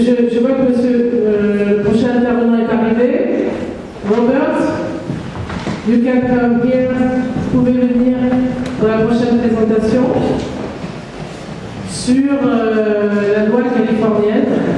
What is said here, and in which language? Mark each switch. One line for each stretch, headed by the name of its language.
French: Je vois que le prochain intervenant est arrivé.
English: Robert, you can come here.
French: Vous pouvez venir pour la prochaine présentation sur la loi californienne.